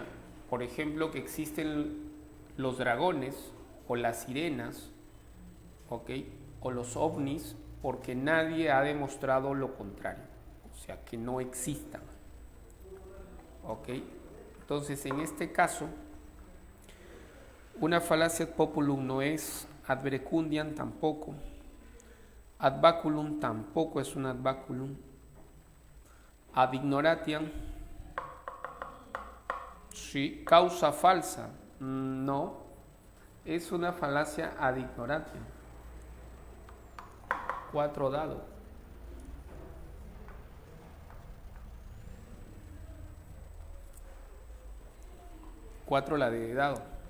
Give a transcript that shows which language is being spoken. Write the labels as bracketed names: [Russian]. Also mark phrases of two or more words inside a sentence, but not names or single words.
[Spanish] Por ejemplo, que existen los dragones o las sirenas, ¿ok? O los ovnis, porque nadie ha demostrado lo contrario, o sea, que no existan. ¿Ok? Entonces, en este caso, una falacia [Latin] ad populum [Spanish] no es, [Latin] ad verecundiam [Spanish] tampoco, [Latin] ad baculum [Spanish] tampoco es un [Latin] ad baculum, ad ignoratiam, [Spanish] sí, causa falsa, no, es una falacia [Latin] ad ignoratiam. [Spanish] 4 dados. Cuatro la de dado.